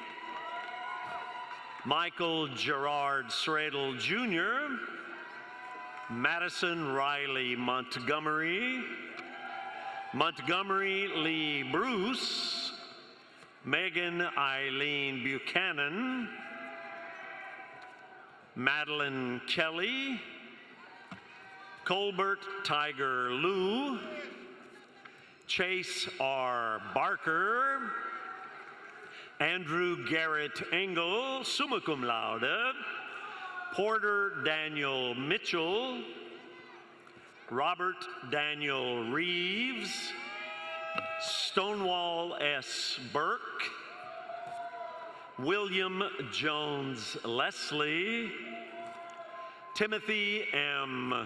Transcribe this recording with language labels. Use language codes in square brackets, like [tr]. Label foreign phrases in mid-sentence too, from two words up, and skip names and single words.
[en] Michael Gerard Sradel Jr., Madison Riley Montgomery, Montgomery Lee Bruce, Megan Eileen Buchanan, Madeline Kelly, Colbert Tiger Lou, Chase R. Barker, Andrew Garrett Engel, [la] summa cum laude, [en] Porter Daniel Mitchell, Robert Daniel Reeves, Stonewall S. Burke, William Jones Leslie, Timothy M.